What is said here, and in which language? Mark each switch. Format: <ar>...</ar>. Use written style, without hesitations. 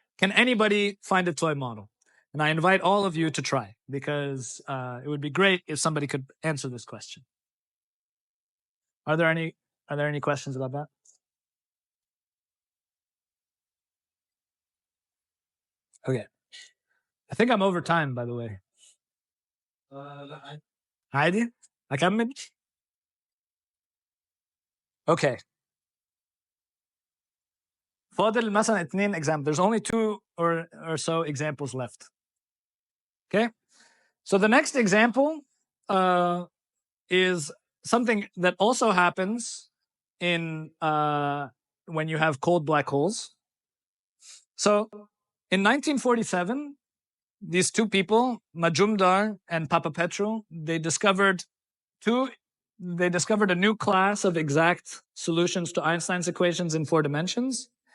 <en>Can anybody find a toy model? And I invite all of you to try, because it would be great if somebody could answer this question. Are there any questions about that? Okay. I think I'm over time, by the way.</en> <ar>عادي؟ أكمل؟ Okay. فاضل مثلا 2 examples.</ar> <en>There's only 2 or so examples left. Okay. So the next example is something that also happens in when you have cold black holes. So in 1947, these 2 people, Majumdar and Papapetru, they discovered a new class of exact solutions to Einstein's equations in 4 dimensions.</en>